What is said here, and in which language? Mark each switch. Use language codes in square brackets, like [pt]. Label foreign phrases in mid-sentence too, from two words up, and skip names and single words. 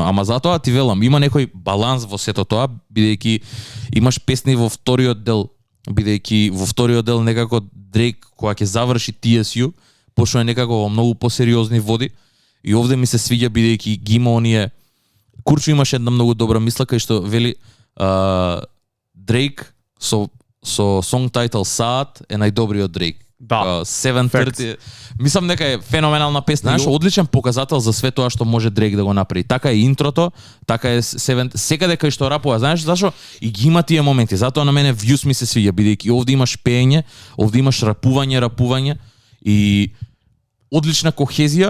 [mk] Ама затоа ти велам, има некој баланс во сето тоа, бидејќи имаш песни во вториот дел, бидејќи во вториот дел некако Дрейк кога ќе заврши TSU, почнува некако во многу посериозни води. И овде ми се свиѓа бидејќи ги има оние Курчо имаше една многу добра мисла кај што вели Дрейк со [en] song title [mk] Sad е најдобриот Дрейк. Да. 730. Мислам дека е феноменална песна, знаеш, одличен показател за све тоа што може Дрейк да го направи. Така е интрото, така е секаде кај што рапува, знаеш зашо? И ги има тие моменти. Затоа на мене Views ми се свиѓа, бидејќи овде имаш пеење, овде имаш рапување и одлична кохезија.